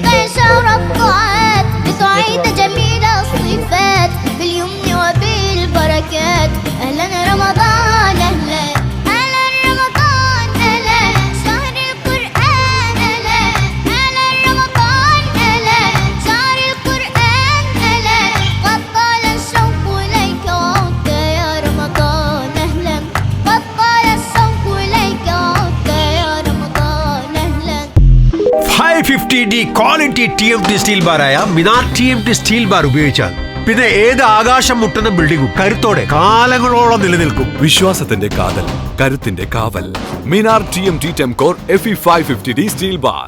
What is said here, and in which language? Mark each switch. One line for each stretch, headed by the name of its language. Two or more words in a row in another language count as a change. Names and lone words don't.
Arabic: يا شهر الطاعات بتعيد جميل الصفات باليمن وبالبركات أهلا رمضان أهلا أهلا رمضان أهلا شهر القرآن أهلا أهلا رمضان أهلا شهر القرآن أهلا قد طال الشوق إليك وعودت يا رمضان أهلا قد طال الشوق إليك وعودت يا رمضان أهلا
Malayalam: 550D
English: quality TMT steel
Malayalam: ബാറായ മിനാർ TMT സ്റ്റീൽ ബാർ ഉപയോഗിച്ചാൽ പിന്നെ ഏത് ആകാശം മുട്ടുന്ന ബിൽഡിംഗും കരുത്തോടെ കാലങ്ങളോളം നിലനിൽക്കും. വിശ്വാസത്തിന്റെ കാതൽ, കരുത്തിന്റെ കാവൽ. മിനാർ TMT ടെംകോർ FE 550D സ്റ്റീൽ ബാർ.